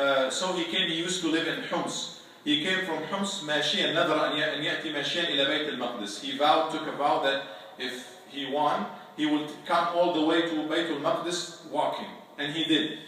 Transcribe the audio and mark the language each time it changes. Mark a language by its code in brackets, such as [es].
[en] So he used to live in Homs. He came from Homs, [ar] ماشيا نذر أن يأتي ماشيا إلى بيت المقدس. [en] He took a vow that if he won, he would come all the way to Bayt al-Maqdis walking. And he did.